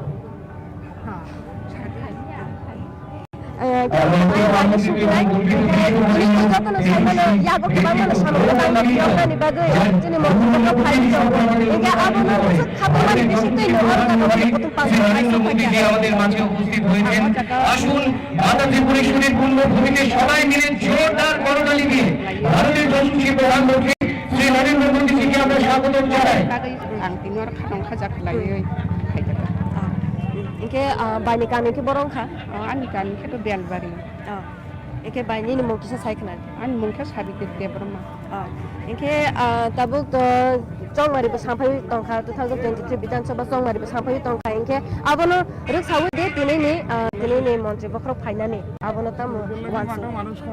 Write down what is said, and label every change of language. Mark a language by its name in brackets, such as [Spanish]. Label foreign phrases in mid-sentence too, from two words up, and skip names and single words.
[Kok Borok] जतन साइमान यागो केबांनो सामनो यावनानि बागै सिनि मन्त्रि बक्रम फाइनानि इगे आबनो खाबमानि बिसितै नहर जागाव लुकुथुम पांदाव [Bangla] মোদীজি আমাদের মাঝে উপস্থিত হয়েছেন আসুন মাতা ত্রিপুরেশ্বরীর পুণ্যভূমিতে সবাই মিলে জোরদার করতালি দিয়ে ভারতের যশস্বী প্রধানমন্ত্রী শ্রী নরেন্দ্র মোদীজিকে আমরা স্বাগতম জানাই [Kok Borok] आं तिनोर खादं खाजा खलायै खायदा इनके बायनि गामिके बरंखा आंनि गामिखौथ' बेलबारि इनके बायनि मुंखिसा सायखना आंनि मुंखौ साबित्रि देब्रमा इनके ताबुक तो चौमारिबो सांफाय तंखा 2023 विधानसभा चौमारिबो सांफाय तंखा इनके आबनो रसावो दे दिनैनि मन्त्रि बक्रक फाइनानि आबनो ताम वानसु